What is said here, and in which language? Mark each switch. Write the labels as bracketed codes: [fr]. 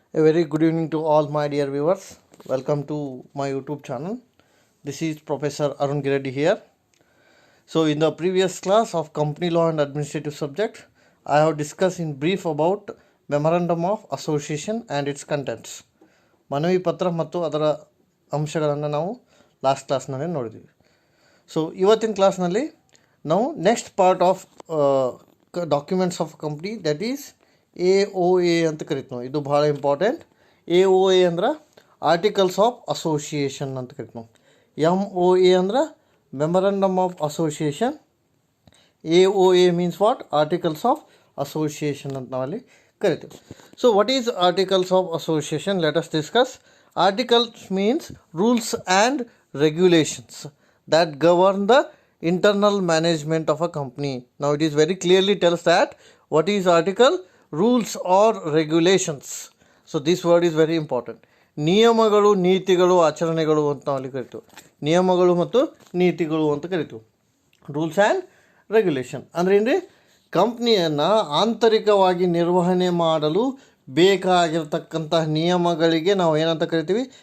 [en] A very good evening to all my dear viewers. Welcome to my YouTube channel. This is Professor Arun Gireddy here. So in the previous class of Company Law and Administrative Subject, I have discussed in brief about Memorandum of Association and its contents. [kn] ಮನವಿ ಪತ್ರ ಮತ್ತು ಅದರ ಅಂಶಗಳನ್ನು ನಾವು last ಕ್ಲಾಸ್ನಲ್ಲಿ ನೋಡಿದ್ವಿ. So ಇವತ್ತಿನ ಕ್ಲಾಸ್ನಲ್ಲಿ ನಾವು [en] next part of documents of company that is [kn] AOA ಅಂತ ಕರಿತೀವಿ ನಾವು. ಇದು ಭಾಳ ಇಂಪಾರ್ಟೆಂಟ್. AOA ಅಂದ್ರೆ ಆರ್ಟಿಕಲ್ಸ್ ಆಫ್ ಅಸೋಸಿಯೇಷನ್ ಅಂತ ಕರಿತೀವಿ ನಾವು. MOA ಅಂದ್ರೆ memorandum of association. [en] AOA means what? [kn] Articles of association ಅಂತ ನಾವಲ್ಲಿ ಕರಿತೀವಿ. [en] So what is articles of association? Let us discuss. Articles means rules and regulations that govern the internal management of a company. Now it is very clearly tells that what is article? Rules or regulations. So this word is very important. [kn] ನಿಯಮಗಳು, ನೀತಿಗಳು, ಆಚರಣೆಗಳು ಅಂತ ನಾವು ಅಲ್ಲಿ ಕರಿತೀವಿ. ನಿಯಮಗಳು ಮತ್ತು ನೀತಿಗಳು ಅಂತ ಕರಿತೀವಿ. ರೂಲ್ಸ್ ಆ್ಯಂಡ್ ರೆಗ್ಯುಲೇಷನ್ ಅಂದರೆ ಏನ್ರಿ? ಕಂಪ್ನಿಯನ್ನು ಆಂತರಿಕವಾಗಿ ನಿರ್ವಹಣೆ ಮಾಡಲು ಬೇಕಾಗಿರ್ತಕ್ಕಂತಹ ನಿಯಮಗಳಿಗೆ ನಾವು ಏನಂತ ಕರಿತೀವಿ?